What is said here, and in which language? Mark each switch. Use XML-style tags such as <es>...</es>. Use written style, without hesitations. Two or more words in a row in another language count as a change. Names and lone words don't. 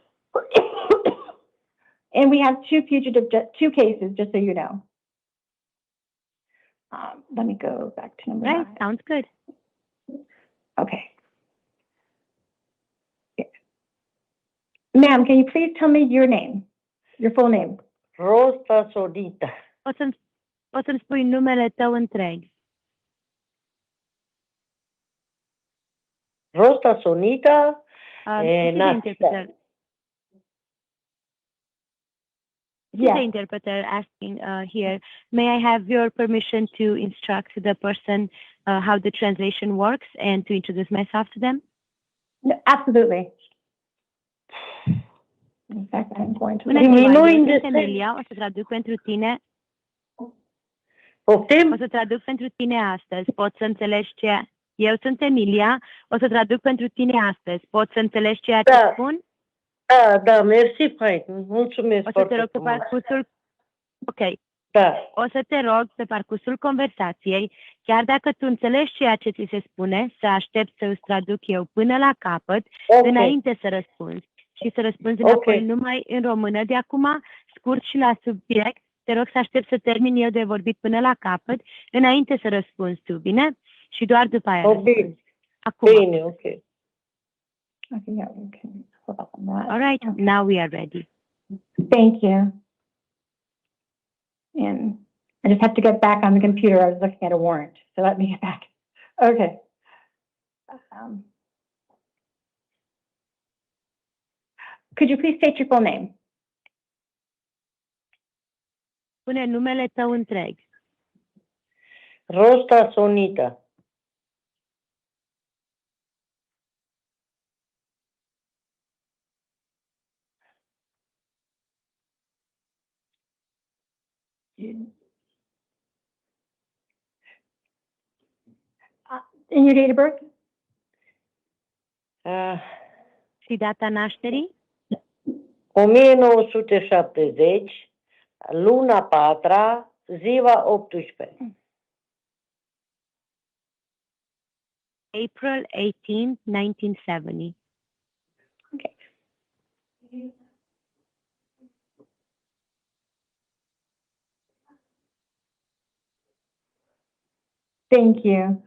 <en>And we have two cases, just so you know. Let me go back to number 9. Sounds good. Okay. Ma'am, can you please tell me your name, your full name? Rosta Sodita.</en> <ro>O să-mi spui numele tău întreg. Rosta Sonita.</ro> <en>The interpreter. Yes. The interpreter asking here, may I have your permission to instruct the person how the translation works and to introduce myself to them? No, absolutely. In fact, I'm going to.</en> <ro>Bună ziua, eu sunt Emilia, o să traduc pentru tine. O să traduc pentru tine astăzi. Poți să înțelegi ce... Eu sunt Emilia, o să traduc pentru tine astăzi. Poți să înțelegi ceea ce spun? Da, mersi, fain. Mulțumesc o să te rog pe parcursul... Ok. Da. O să te rog pe parcursul conversației, chiar dacă tu înțelegi ceea ce ți se spune, să aștepți să îți traduc eu până la capăt, înainte să răspunzi. Și să răspunzi înapoi numai în română de acum, scurt și la subiect. Te rog să aștept să termin eu de vorbit până la capăt, înainte să răspunzi tu, bine? Și doar după aia răspunzi. Acum. Bine, ok.</ro> <en>Okay, yeah, we can hold up on that. All right, now we are ready. Thank you. And I just have to get back on the computer. I was looking at a warrant, so let me get back. Okay. Could you please state your full name?</en> <ro>Spune numele tău întreg. Rosta Sonita.</ro> <en>And your date of birth?</en> <ro>Și data nașterii? 1970, luna 4, ziua 18.</ro> <en>April 18, 1970. Okay. Thank you.</en>